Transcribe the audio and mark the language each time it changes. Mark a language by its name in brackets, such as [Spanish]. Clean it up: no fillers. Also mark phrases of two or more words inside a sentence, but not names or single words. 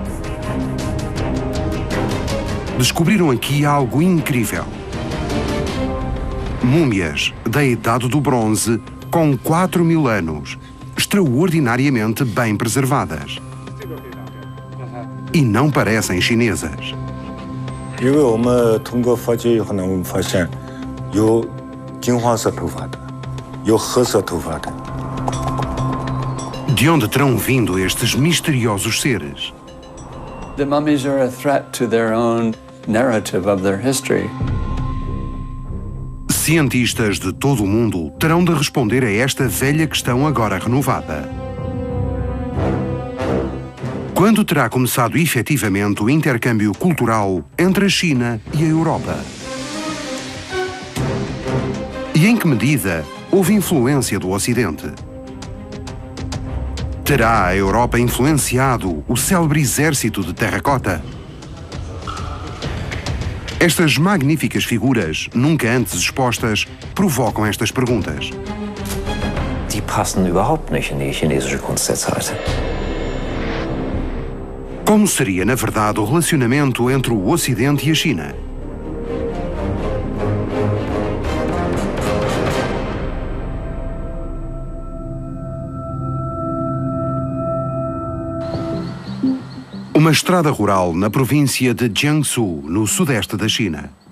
[Portuguese] Descobriram aqui algo incrível. Múmias da Idade do Bronze com 4.000 anos, extraordinariamente bem preservadas. E não parecem chinesas. [Chinese] 因为我们通过发掘以后呢，我们发现有金黄色头发的，有褐色头发的。 [Portuguese] De onde terão vindo estes misteriosos seres? [English] The mummies are a threat to their own narrative of their history. [Portuguese] Cientistas de todo o mundo terão de responder a esta velha questão agora renovada. Quando terá começado efetivamente o intercâmbio cultural entre a China e a Europa? E em que medida houve influência do Ocidente? Terá a Europa influenciado o célebre exército de terracota? Estas magníficas figuras, nunca antes expostas, provocam estas perguntas. [German] Die passen überhaupt nicht in die chinesische Kunst der Zeit. [Portuguese] Como seria, na verdade, o relacionamento entre o Ocidente e a China? Uma estrada rural na província de Jiangsu, no sudeste da China.